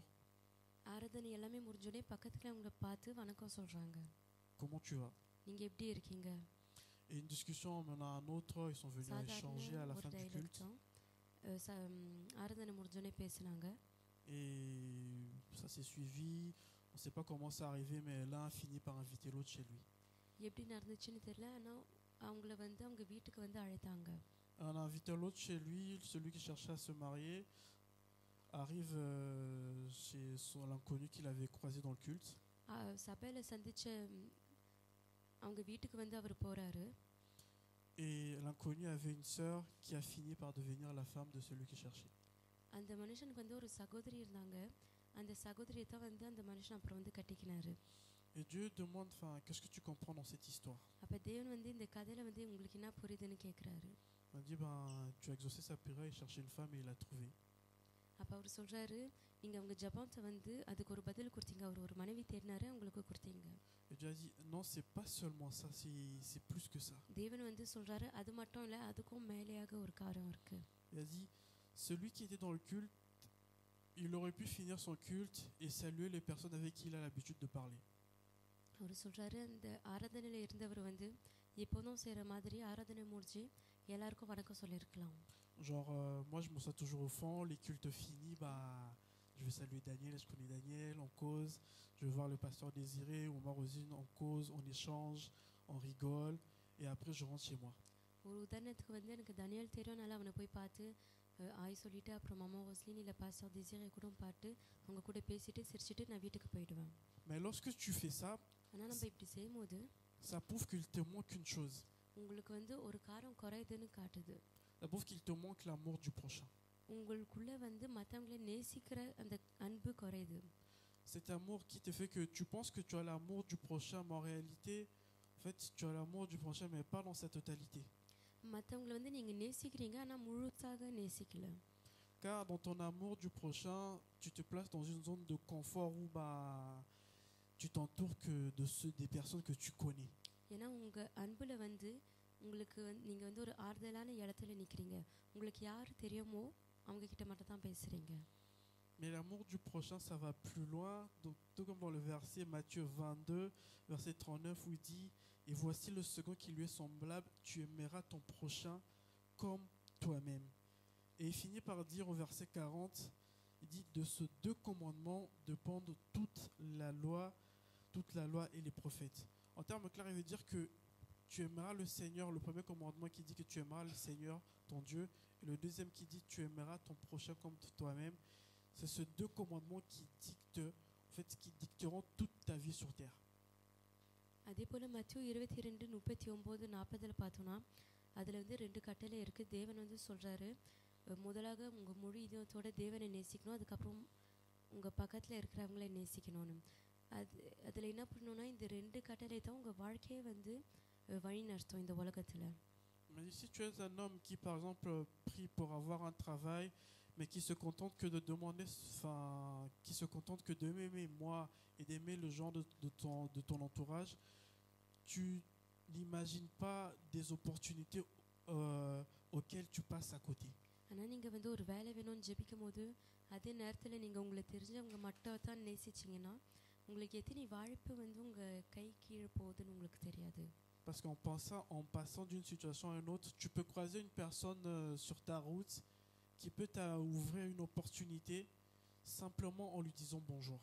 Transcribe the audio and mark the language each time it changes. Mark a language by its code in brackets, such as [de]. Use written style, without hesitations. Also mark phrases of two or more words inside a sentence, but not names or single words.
[ta] ஆராதனை எல்லாமே முடிஞ்சோடனே பக்கத்தில் அவங்கள பார்த்து வணக்கம் சொல்கிறாங்க. [fr] Comment tu vas? [ta] நீங்கள் எப்படி இருக்கீங்க? [fr] Et une discussion mène à un autre, ils sont venus échanger à la fin du culte. [ta] ஆராதனை முடிஞ்சோடனே பேசினாங்க. [fr] Et ça s'est suivi, on ne sait pas comment c'est arrivé, mais l'un a fini par inviter l'autre chez lui. [ta] எப்படி நடந்துச்சுன்னு தெரியல, ஆனால் அவங்கள வந்து அவங்க வீட்டுக்கு வந்து அழைத்தாங்க. [fr] On a invité l'autre chez lui, celui qui cherchait à se marier arrive chez l'inconnu qu'il avait croisé dans le culte. [ta] சபையில் சந்திச்ச அவங்க வீட்டுக்கு வந்து அவர் போகிறாரு. [fr] Et l'inconnu avait une sœur qui a fini par devenir la femme de celui qui cherchait. [ta] அந்த மனுஷனுக்கு வந்து ஒரு சகோதரி இருந்தாங்க. அந்த சகோதரியை தான் வந்து அந்த மனுஷன் அப்புறம் வந்து கட்டிக்கினாரு. [fr] Et Dieu demande, enfin, qu'est-ce que tu comprends dans cette histoire? [ta] அப்போ தேவன் வந்து இந்த கதையில வந்து உங்களுக்கு என்ன புரியுதுன்னு கேட்குறாரு. [fr] Il dit, tu as exaucé sa prière, il cherchait une femme et il l'a trouvée. [ta] அப்போ அவர் சொல்றாரு, நீங்க உங்க ஜெபத்தை வந்து அதுக்கு ஒரு பதில் கொடுத்தீங்க. அவர் ஒரு மனைவி தேடினாரு, உங்களுக்கு கொடுத்தீங்க. [fr] Et Dieu a dit, non, c'est pas seulement ça, c'est plus que ça. [ta] தேவன் வந்து சொல்றாரு, அது மட்டும் இல்லை, அதுக்கும் மேலேயாக ஒரு காரியம் இருக்கு. [fr] Il a dit, celui qui était dans le culte, il aurait pu finir son culte et saluer les personnes avec qui il a l'habitude de parler. [ta] அவர் சொல்றாரு, அந்த ஆராதனையில் இருந்தவர் வந்து எப்போதும் செய்கிற மாதிரி ஆராதனை முடிச்சு எல்லாருக்கும் வணக்கம் சொல்லியிருக்கலாம். [fr] Genre, moi je me sens toujours au fond, les cultes finis, je vais saluer Daniel, je connais Daniel, on cause, je vais voir le pasteur Désiré ou Marosine, on cause, on échange, on rigole, et après je rentre chez moi. [ta] ஒரு உதாரணத்துக்கு வந்து எனக்கு தனியல் தெரியும், நல்லா அவனை போய் பார்த்து ஆய் சொல்லிட்டு அப்புறம் மாமா ஒஸ்லின் இல்லை பாஸ்டர் டிசைரை கூட பார்த்து அவங்க கூட பேசிட்டு சிரிச்சிட்டு நான் வீட்டுக்கு போயிடுவேன். [fr] Mais lorsque tu fais ça, [ta] ஆனால் நம்ம இப்படி செய்யும்போது [fr] ça prouve qu'il te manque une chose. [ta] உங்களுக்கு வந்து ஒரு காரம் குறையுதுன்னு காட்டுது. [fr] Ça prouve qu'il te manque l'amour du prochain. [ta] உங்களுக்குள்ள வந்து மற்றவங்களை நேசிக்கிற அந்த அன்பு குறையுது. [fr] Cet amour qui te fait que tu penses que tu as l'amour du prochain, mais en réalité, en fait, tu as l'amour du prochain, mais pas dans sa totalité. [ta] மற்றவங்களை வந்து நீங்கள் நேசிக்கிறீங்க, ஆனால் முழுசாக நேசிக்கல. [fr] Car dans ton amour du prochain, tu te places dans une zone de confort où tu t'entoures que des personnes que tu connais. [ta] ஏன்னா உங்கள் அன்பில் வந்து உங்களுக்கு நீங்கள் வந்து ஒரு ஆறுதலான இடத்துல நிற்கிறீங்க. உங்களுக்கு யார் தெரியுமோ அவங்க கிட்ட மட்டும் தான் பேசுகிறீங்க. [fr] Mais l'amour du prochain, ça va plus loin. Donc, tout comme dans le verset Matthieu 22, verset 39, où il dit « Et voici le second qui lui est semblable, tu aimeras ton prochain comme toi-même. » Et il finit par dire au verset 40, il dit « De ces deux commandements dépendent toute la loi et les prophètes. » En termes clairs, il veut dire que tu aimeras le Seigneur, le premier commandement qui dit que tu aimeras le Seigneur, ton Dieu, et le deuxième qui dit tu aimeras ton prochain comme toi-même. C'est ces deux commandements qui dicteront toute ta vie sur terre. [ta] அதே போல் மத்திய 22, 39, 40 பார்த்தோன்னா அதில் வந்து 2 கட்டளை இருக்குது. தேவன் வந்து சொல்கிறாரு, முதலாக உங்கள் முழு இதயத்தோட தேவனை நேசிக்கணும், அதுக்கப்புறம் உங்கள் பக்கத்தில் இருக்கிறவங்கள நேசிக்கணும்னு. அதில் என்ன பண்ணணும்னா இந்த 2 கட்டளை தான் உங்கள் வாழ்க்கையை வந்து வழி நடத்தும் இந்த உலகத்தில். [fr] Mais si tu es un homme qui par exemple prie pour avoir un travail, mais qui se contente que de demander, qui se contente que de m'aimer moi et d'aimer le genre de ton entourage, tu n'imagines pas des opportunités auxquelles tu passes à côté. [ta] ஆனால் நீங்கள் வந்து ஒரு வேலை வேணும்னு ஜெபிக்கும் போது அதே நேரத்தில் நீங்கள் உங்களை தெரிஞ்சவங்க மட்டும் தான் நேசிச்சிங்கன்னா உங்களுக்கு எத்தனை வாய்ப்பு வந்து உங்கள் கை கீழே போகுதுன்னு உங்களுக்கு தெரியாது. [fr] Parce qu'en passant d'une situation à une autre, tu peux croiser une personne sur ta route qui peut t'ouvrir une opportunité simplement en lui disant bonjour.